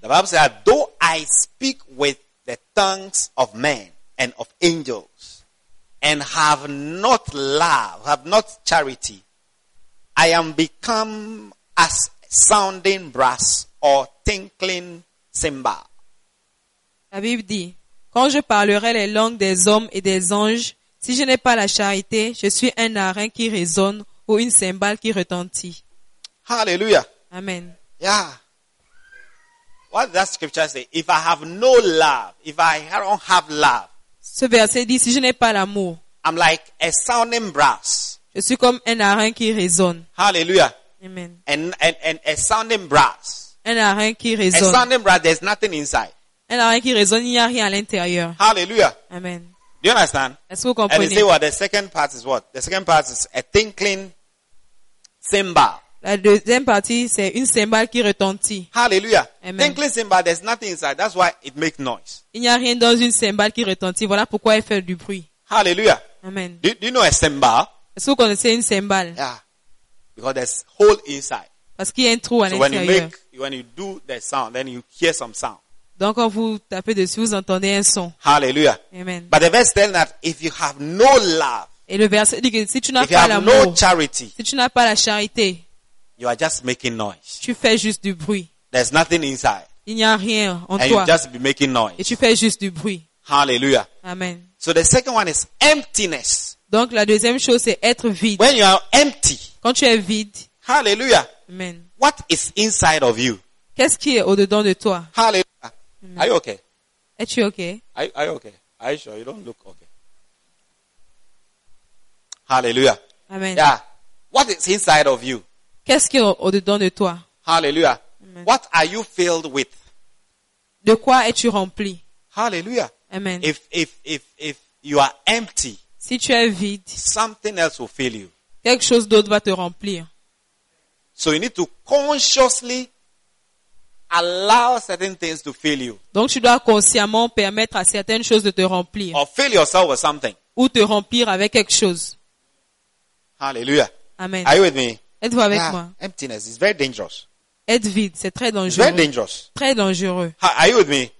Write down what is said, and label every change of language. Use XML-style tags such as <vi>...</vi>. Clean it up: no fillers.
<en>The Bible says, though I speak with the tongues of men and of angels, and have not love, have not charity, I am become as sounding brass or tinkling cymbal.</en> <fr>La Bible dit, quand je parlerai les langues des hommes et des anges, si je n'ai pas la charité, je suis un narin qui résonne ou une cymbale qui retentit. Hallelujah. Amen.</fr> <en>Yeah. What does that scripture say? If I have no love, if I don't have love,</en> <fr>ce verset dit, si je n'ai pas l'amour,</fr> <en>I'm like a sounding brass.</en> <fr>Je suis comme un narin qui résonne. Hallelujah. Amen.</fr> <en>And a sounding brass.</en> <fr>Un narin qui résonne.</fr> <en>A sounding brass, there's nothing inside.</en> <fr>Un narin qui résonne, il n'y a rien à l'intérieur. Hallelujah. Amen.</fr> <en>Do you understand?</en> <fr>Est-ce que vous comprenez?</fr> <en>And they say, well, the second part is what? The second part is a tinkling cymbal.</en> <fr>La deuxième partie, c'est une cymbale qui retentit. Hallelujah. Amen.</fr> <en>Tinkling cymbal, there's nothing inside. That's why it makes noise.</en> <fr>Il n'y a rien dans une cymbale qui retentit. Voilà pourquoi elle fait du bruit. Hallelujah. Amen.</fr> <en>Do you know a cymbal?</en> <fr>Est-ce que vous connaissez une cymbale?</fr> <en>Yeah. Because there's hole inside.</en> <fr>Parce qu'il y a un trou à l'intérieur.</fr> <en>So when you do the sound, then you hear some sound.</en> <fr>Donc quand vous tapez dessus, vous entendez un son. Hallelujah. Amen.</fr> <en>But the verse tells that if you have no love,</en> <fr>et le verset dit que si tu n'as pas l'amour,</fr> <en>no charity,</en> <fr>si tu n'as pas la charité,</fr> <en>you are just making noise.</en> <fr>Tu fais juste du bruit.</fr> <en>There's nothing inside.</en> <fr>Il n'y a rien en</fr> <en>and</en> <fr>toi.</fr> <en>You just be making noise.</en> <fr>Et tu fais juste du bruit. Hallelujah. Amen.</fr> <en>So the second one is emptiness.</en> <fr>Donc la deuxième chose c'est être vide.</fr> <en>When you are empty.</en> <fr>Quand tu es vide. Hallelujah. Amen.</fr> <en>What is inside of you?</en> <fr>Qu'est-ce qui est au dedans de toi?</fr> <en>Hallelujah. Amen. Are you okay?</en> <fr>Es-tu okay?</fr> <en>Are you okay? Are you sure you don't look okay? Hallelujah. Amen. Yeah. What is inside of you?</en> <fr>Qu'est-ce qu'il y a au-dedans de toi?</fr> <en>Hallelujah. Amen. What are you filled with?</en> <fr>De quoi es-tu rempli? Hallelujah. Amen.</fr> <en>If you are empty,</en> <fr>si tu es vide,</fr> <en>something else will fill you.</en> <fr>Quelque chose d'autre va te remplir.</fr> <en>So you need to consciously allow certain things to fill you.</en> <fr>Donc tu dois consciemment permettre à certaines choses de te remplir.</fr> <en>Or fill yourself with something.</en> <fr>Ou te remplir avec quelque chose. Hallelujah. Amen.</fr> <en>Are you with me?</en> <fr>Êtes-vous avec moi?</fr> <en>Emptiness is very dangerous.</en> <fr>Être vide, c'est très dangereux.</fr> <en>It's very dangerous.</en> <fr>Très dangereux.</fr> <en>Are you with me?</en>